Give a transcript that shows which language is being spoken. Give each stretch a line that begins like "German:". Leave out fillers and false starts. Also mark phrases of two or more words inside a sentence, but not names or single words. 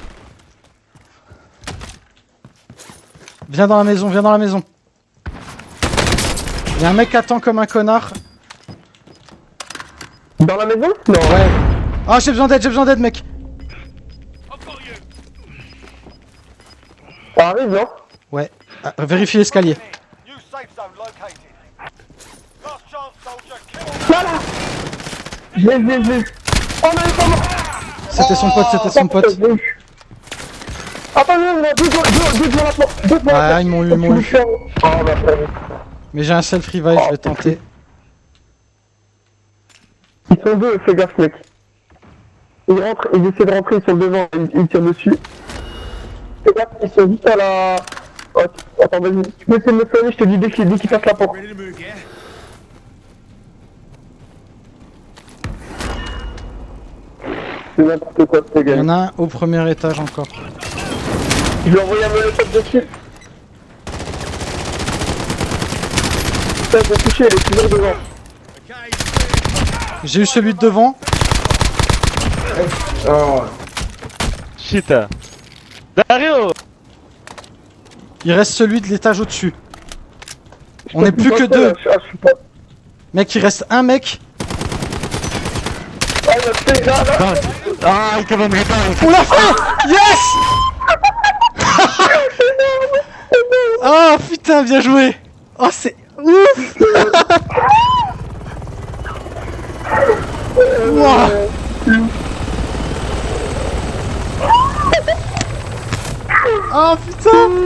French: Viens dans la maison, viens dans la maison. Y'a un mec qui attend comme un connard. Dans la maison? Non. Ouais. Ah, j'ai besoin d'aide, mec. Ça arrive, non? Ouais. Ah, vérifie l'escalier.
English: New safe zone located. Last chance, soldier. Kill all.
French: Là. Je l'ai. Oh non, il est pas mort. C'était son pote, c'était son pote. Attends, non, deux devant la porte. Deux devant la porte. Ah, ils m'ont eu, ils m'ont eu. Oh, bah, frère. Mais j'ai un
English: self revive,
French: je vais tenter. Ils sont deux, fais gaffe, mec. Ils rentrent, ils essaient de rentrer, ils sont devant, ils tirent dessus. Fais gaffe, ils sont juste à la... Oh, attends, vas-y, tu peux essayer de me soigner, je te dis dès qu'ils passent la porte.
English: Ready to move, yeah?
French: C'est n'importe quoi, ce Il y en gars. a un au premier étage encore. Je lui ai envoyé un molotov dessus. Putain, j'ai touché, il est toujours devant. Okay. J'ai eu celui de devant. Shit. Dario! Il reste celui de l'étage au-dessus. On est plus que deux. Ah, je suis pas... Mec, il reste un mec. Ah, il a fait, là.
Dutch: Ah, ik heb hem gedaan!
French: On l'a fait. Yes. Oh putain, bien joué. Oh, c'est ouf. Wouah. Oh putain.